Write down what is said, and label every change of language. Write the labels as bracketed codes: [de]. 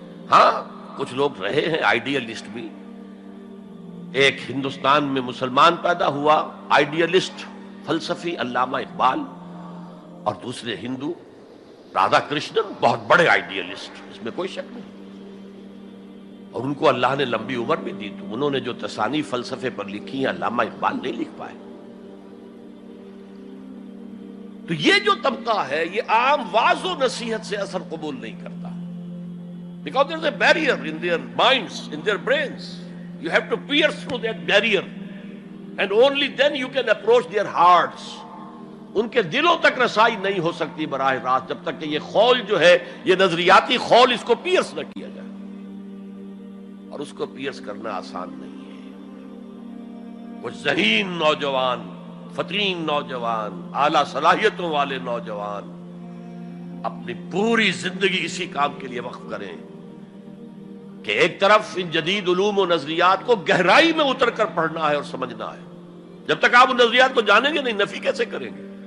[ur] ہاں، کچھ لوگ رہے ہیں آئیڈیلسٹ بھی. ایک ہندوستان میں مسلمان پیدا ہوا آئیڈیلسٹ فلسفی علامہ اقبال، اور دوسرے ہندو رادھا کرشنن، بہت بڑے آئیڈیلسٹ، اس میں کوئی شک نہیں. اور ان کو اللہ نے لمبی عمر بھی دی، تو انہوں نے جو تصانیف فلسفے پر لکھی ہیں علامہ اقبال نہیں لکھ پائے. تو یہ جو طبقہ ہے یہ عام واعظ و نصیحت سے اثر قبول نہیں کرتا. [en] Because there is a barrier in their minds, in their brains. You have to pierce through that barrier, and only then you can approach their hearts. [ur] ان کے دلوں تک رسائی نہیں ہو سکتی براہ راست جب تک کہ یہ خول جو ہے، یہ نظریاتی خول، اس کو پیرس نہ کیا جائے. اور اس کو پیرس کرنا آسان نہیں ہے. کچھ ذہین نوجوان، فطین نوجوان، اعلیٰ صلاحیتوں والے نوجوان اپنی پوری زندگی اسی کام کے لیے وقف کریں کہ ایک طرف ان جدید علوم و نظریات کو گہرائی میں اتر کر پڑھنا ہے اور سمجھنا ہے. جب تک آپ ان نظریات کو جانیں گے نہیں، نفی کیسے کریں گے؟